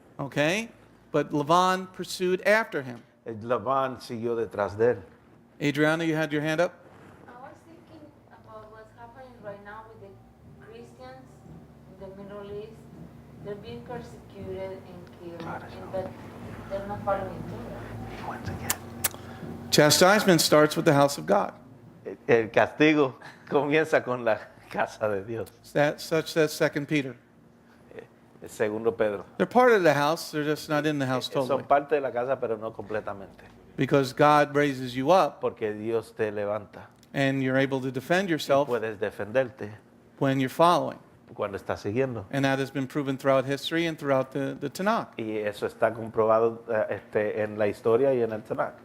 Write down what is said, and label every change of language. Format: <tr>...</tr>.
<en>okay, but Lavan pursued after him.</en> <es>Labán siguió detrás de él.</es> <en>Adriana, you had your hand up? I was thinking about what's happening right now with the Christians in the Middle East. They're being persecuted and killed, but they're not following Torah. Chastisement starts with the house of God.</en> <es>El castigo comienza con la casa de Dios.</es> <en>Such says 2 Peter.</en> <es>El segundo Pedro.</es> <en>They're part of the house, they're just not in the house totally.</en> <es>Son parte de la casa, pero no completamente.</es> <en>Because God raises you up</en> <es>Porque Dios te levanta.</es> <en>and you're able to defend yourself</en> <es>Puedes defenderte</es> <en>when you're following.</en> <es>cuando estás siguiendo.</es> <en>And that has been proven throughout history and throughout the Tanakh.</en> <es>Y eso está comprobado en la historia y en el Tanakh.</es>